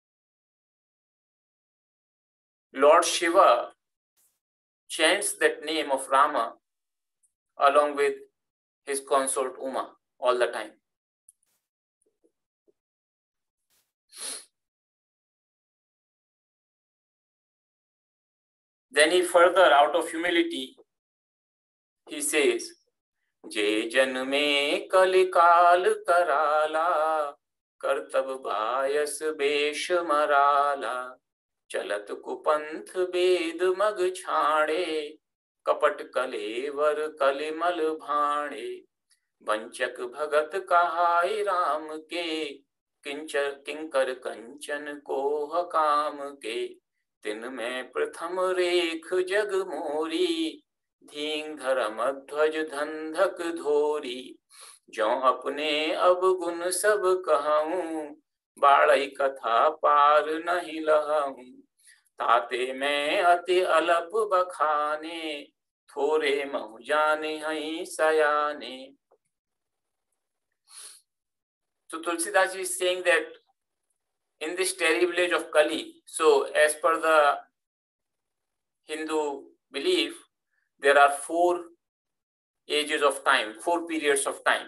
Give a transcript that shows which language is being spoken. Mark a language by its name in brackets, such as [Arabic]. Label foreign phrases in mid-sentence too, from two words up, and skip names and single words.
[English] Lord Shiva chants that name of Rama along with his consort Uma all the time. Then he further, out of humility, he says, [Awadhi] जे जनमे कलिकाल कराला, करतब बायस बेष मराला, चलत कुपंथ वेद मग छाने, कपट कलेवर कलिमल भाने, वंचक भगत कहै राम के, किंकर कंचन कोह काम के, तिन में प्रथम रेख जग मोरी, धींग धर्म ध्वज धंधक धोरी, जो अपने अवगुण सब कहूं, बाड़ई कथा पार नहीं लहूं, ताते में अति अलप बखाने, थोरे महु जाने हई सयाने. [English] So Tulsidas is saying that in this terrible age of Kali, so as per the Hindu belief, there are 4 ages of time, 4 periods of time.